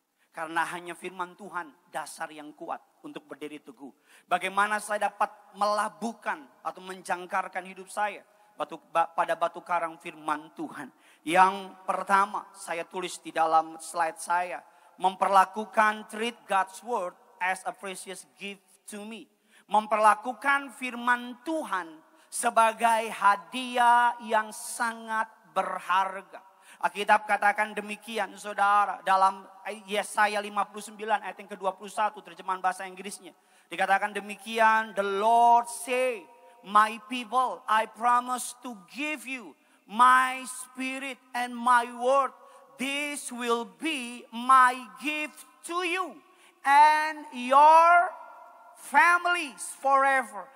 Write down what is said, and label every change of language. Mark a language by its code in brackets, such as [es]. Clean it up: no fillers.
[id] Karena hanya firman Tuhan dasar yang kuat untuk berdiri teguh. Bagaimana saya dapat melabuhkan atau menjangkarkan hidup saya pada batu karang firman Tuhan. Yang pertama saya tulis di dalam slide saya. Memperlakukan [en] treat God's word as a precious gift to me. [id] Memperlakukan firman Tuhan sebagai hadiah yang sangat berharga. Alkitab katakan demikian saudara. Dalam Yesaya 59 ayat yang ke-21 terjemahan bahasa Inggrisnya. Dikatakan demikian. [en] The Lord say, my people, I promise to give you my spirit and my word. This will be my gift to you and your families forever.